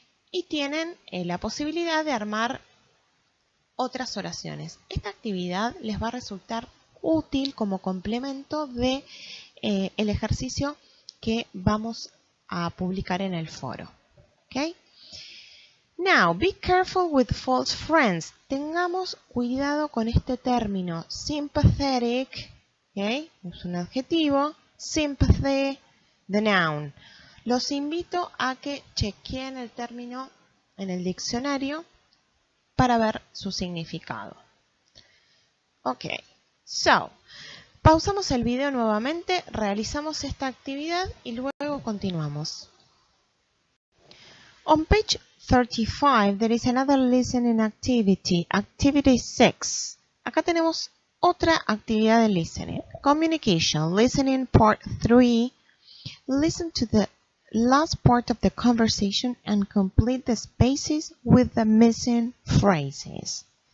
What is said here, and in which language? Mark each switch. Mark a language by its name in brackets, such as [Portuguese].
[Spanish] Y tienen la posibilidad de armar otras oraciones. Esta actividad les va a resultar útil como complemento de el ejercicio que vamos a publicar en el foro. [English] ¿Okay? Now, be careful with false friends. [Spanish] Tengamos cuidado con este término. Sympathetic, ¿okay? Es un adjetivo. [English] Sympathy, the noun. [Spanish] Los invito a que chequeen el término en el diccionario para ver su significado. Ok, so, pausamos el video nuevamente, realizamos esta actividad y luego continuamos. [English] On page 35, there is another listening activity, activity 6. [Spanish] Acá tenemos otra actividad de listening. [English] Communication, listening part 3. Listen to the last part of the conversation and complete the spaces with the missing phrases.